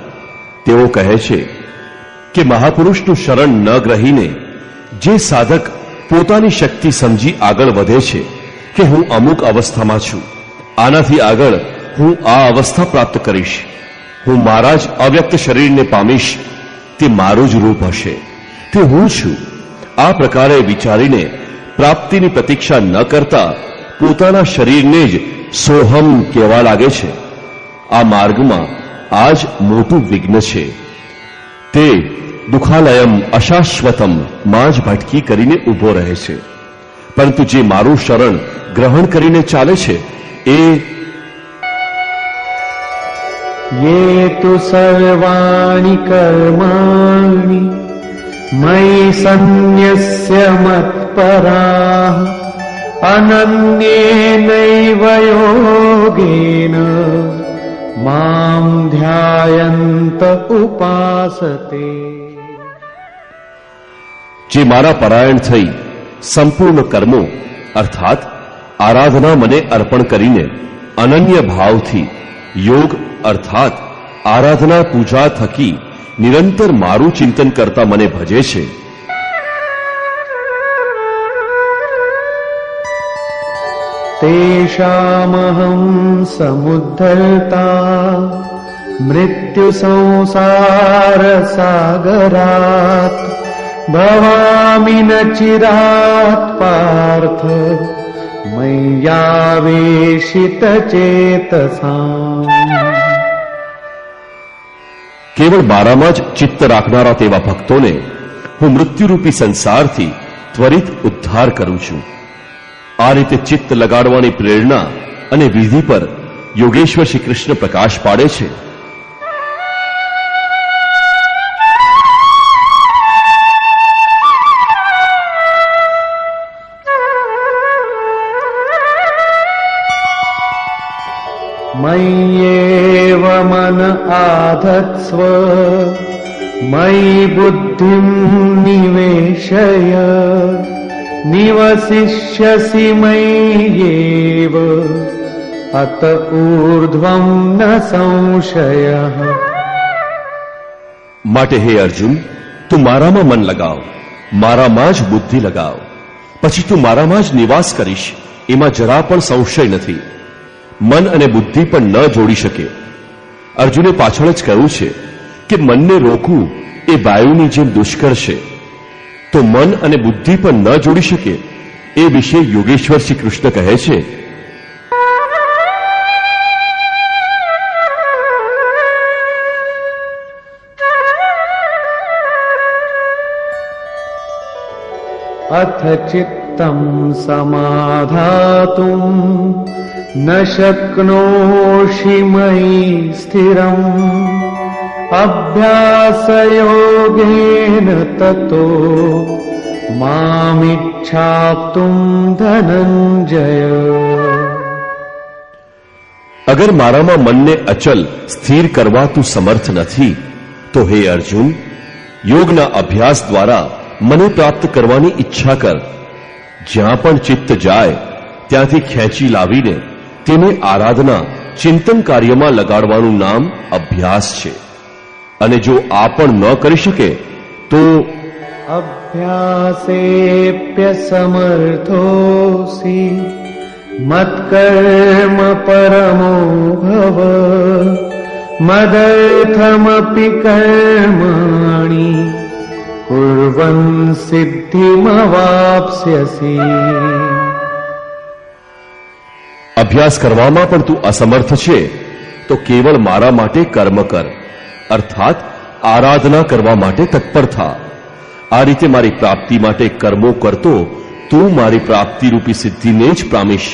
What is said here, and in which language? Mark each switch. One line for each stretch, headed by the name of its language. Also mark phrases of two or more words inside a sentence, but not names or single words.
Gujarati: તેઓ કહે છે કે મહાપુરુષનું શરણ ન ગ્રહીને જે સાધક પોતાની શક્તિ સમજી આગળ વધે છે કે હું અમુક અવસ્થામાં છું, આનાથી આગળ હું આ અવસ્થા પ્રાપ્ત કરીશ, હું મારા જ અવ્યક્ત શરીરને પામીશ, તે મારું જ રૂપ હશે, તે હું છું, આ પ્રકારે વિચારીને પ્રાપ્તિની પ્રતીક્ષા ન કરતા પોતાના શરીરને જ સોહમ કહેવા લાગે છે. આ માર્ગમાં આ જ મોટું વિઘ્ન છે. તે
Sanskrit: दुःखालयम् अशाश्वतम्
Gujarati: માં જ ભટકી કરીને ઊભો રહે છે. પરંતુ જે મારું શરણ ગ્રહણ કરીને ચાલે છે એ
Sanskrit: ये तु सर्वाणि कर्माणि मयि सन्न्यस्य मत्पराः अनन्येनैव योगेन मां ध्यायन्त उपासते.
Gujarati: જે મારા પરાયણ થઈ સંપૂર્ણ કર્મો અર્થાત આરાધના મને અર્પણ કરીને અનન્ય ભાવથી યોગ અર્થાત આરાધના પૂજા થકી નિરંતર મારું ચિંતન કરતા મને ભજે છે,
Sanskrit: तेषामहं समुद्धर्ता मृत्यु संसार सागरात् भवामि न चिरात् पार्थ मय्यावेशित चेतसाम्।
Gujarati: કેવળ મારામાં જ ચિત્ત રાખનારા તેવા ભક્તોને હું મૃત્યુરૂપી સંસારથી ત્વરિત ઉદ્ધાર કરું છું. આ રીતે ચિત્ત લગાડવાની પ્રેરણા અને વિધિ પર યોગેશ્વર શ્રી કૃષ્ણ પ્રકાશ પાડે છે.
Sanskrit: मय्येव मन आधत्स्व मयि बुद्धिं निवेशय निवसिष्यसि मय्येव अत ऊर्ध्वं न संशयः।
Gujarati: માટે હે અર્જુન, તું મારામાં મન લગાવ, મારામાં જ બુદ્ધિ લગાવ, પછી તું મારામાં જ નિવાસ કરીશ, એમાં જરા પણ સંશય નથી. મન અને બુદ્ધિ પણ ન જોડી શકે. અર્જુને પાછળ જ કહ્યું છે કે મનને રોકવું એ વાયુની જેમ દુષ્કર છે. તો મન અને બુદ્ધિ પણ ન જોડી શકે એ વિશે યોગેશ્વર શ્રી કૃષ્ણ કહે છે,
Sanskrit: अथ चित्तं समाधातुं न शक्नोषि मयि स्थिरम् अभ्यासयोगेन ततो मामिच्छाप्तुं धनञ्जय।
Gujarati: અગર મારામાં મનને અચલ સ્થિર કરવા તું સમર્થ નથી તો હે અર્જુન, યોગના અભ્યાસ દ્વારા મને પ્રાપ્ત કરવાની ઈચ્છા કર. જ્યાં પણ ચિત્ત જાય ત્યાંથી ખેંચી લાવીને તેને આરાધના ચિંતન કાર્યમાં લગાડવાનું નામ અભ્યાસ છે. અને જો આ પણ ન કરી શકે તો
Sanskrit: अभ्यासेऽप्य समर्थोऽसि मत्कर्म परमो भव मदर्थमपि कर्माणि कुर्वन् सिद्धिमवाप्स्यसि।
Gujarati: અભ્યાસ કરવામાં પણ તું અસમર્થ છે તો કેવળ મારા માટે કર્મ કર, અર્થાત આરાધના કરવા માટે તત્પર થા. આ રીતે મારી પ્રાપ્તિ માટે કર્મો કરતો તું મારી પ્રાપ્તિરૂપી સિદ્ધિને જ પામીશ.